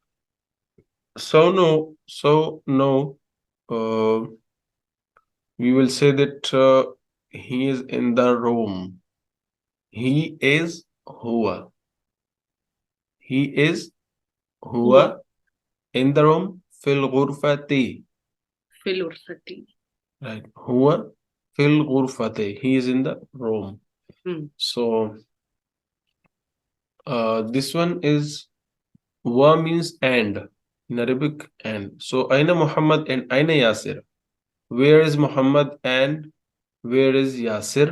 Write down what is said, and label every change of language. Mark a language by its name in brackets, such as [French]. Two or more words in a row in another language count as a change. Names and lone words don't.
[English] So no, uh, we will say that he is in the room. He is Huwa. He is [Arabic] Huwa. Huwa [English] in the room. [Arabic] في الغرفةِ. في الغرفةِ. Right. هو في الغرفةِ. [English] He is in the room. Hmm. So this one is wa means and in Arabic and. So Aina Muhammad and Aina Yasir. Where is Muhammad and where is Yasir?